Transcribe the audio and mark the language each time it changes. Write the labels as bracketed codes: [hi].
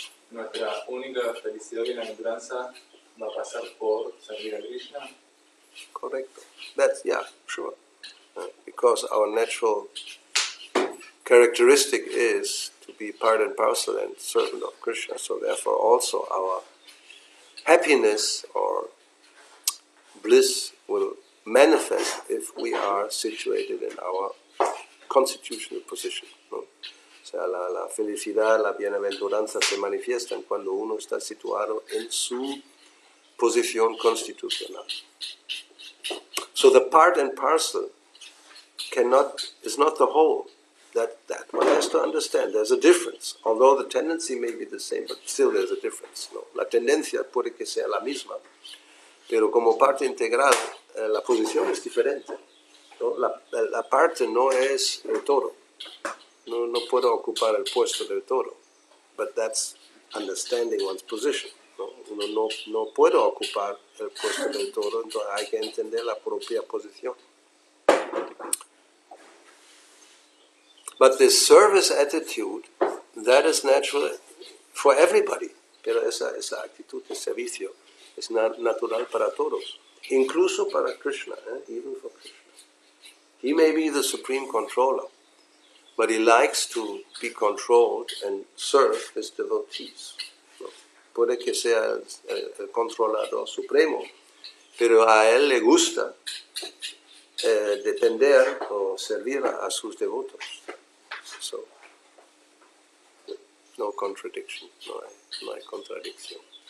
[es] Nuestra única felicidad y bienaventuranza va a pasar por servir a Krishna. Correcto. [en] That's, yeah, sure. Because our natural characteristic is to be part and parcel and servant of Krishna. So therefore also our happiness or bliss will manifest if we are situated in our constitutional position, [es] ¿no? O sea, la felicidad, la bienaventuranza se manifiestan cuando uno está situado en su posición constitucional. [en] So the part and parcel is not the whole. That one has to understand. There's a difference. Although the tendency may be the same, but still there's a difference, [es] ¿no? La tendencia puede que sea la misma, pero como parte integral, la posición es diferente, ¿no? La parte no es el toro. No puedo ocupar el puesto del toro. [en] But that's understanding one's position, [es] ¿no? Uno no puede ocupar el puesto del toro, entonces hay que entender la propia posición. [en] But this service attitude, that is natural for everybody. [es] Pero esa actitud de servicio es natural para todos, incluso para Krishna, [en] even for Krishna. He may be the supreme controller, but he likes to be controlled and serve his devotees. [es] ¿No? Puede que sea el controlador supremo, pero a él le gusta depender o servir a sus devotos. [en] So, no contradiction, [es] no hay contradicción.